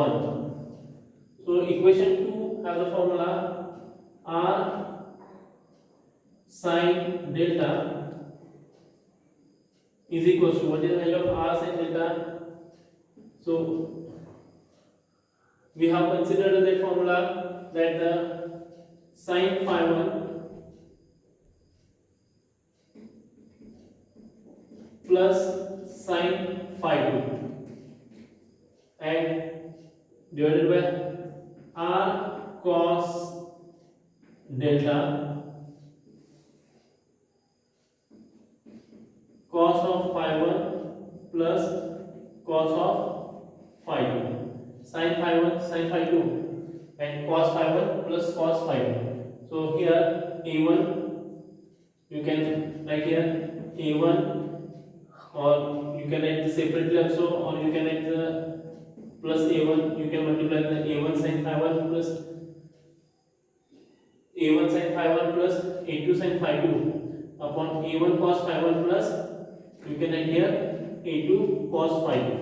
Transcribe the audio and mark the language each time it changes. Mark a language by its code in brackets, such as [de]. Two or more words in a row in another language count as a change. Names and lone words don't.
[en] So equation 2 has the formula r sin delta is equals to, what is the value of r sin delta? So we have considered that formula, that the sin phi 1 plus sin phi 2 and divided by r cos delta cos of phi 1 plus cos of phi 2, sin phi 1 sin phi 2 and cos phi 1 plus cos phi 2. So here a1 you can write here a1, or you can write this separately also, or you can write the plus a1, you can multiply the a1 sin phi 1 plus a1 sin phi 1 plus a2 sin phi 2 upon a1 cos phi 1 plus, you can write here a2 cos phi 2.